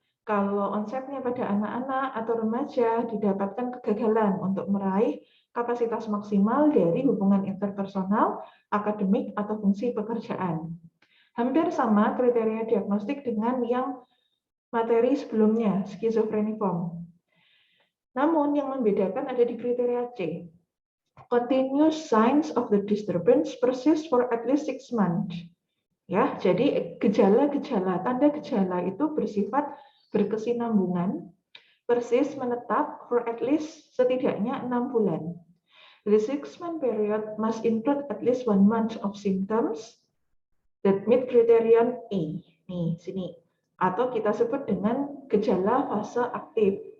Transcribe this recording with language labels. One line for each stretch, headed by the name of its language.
Indonesian: Kalau onsetnya pada anak-anak atau remaja, didapatkan kegagalan untuk meraih kapasitas maksimal dari hubungan interpersonal, akademik, atau fungsi pekerjaan. Hampir sama kriteria diagnostik dengan yang materi sebelumnya, skizofreniform. Namun yang membedakan ada di kriteria C.
English: Continuous signs of the disturbance persist for at least 6 months.
Indonesian: Ya, jadi gejala-gejala, tanda gejala itu bersifat berkesinambungan, persis menetap
English: for at least
Indonesian: setidaknya 6 bulan.
English: The 6-month period must include at least 1 month of symptoms that meet criterion E.
Indonesian: Nih, sini. Atau kita sebut dengan gejala fase aktif.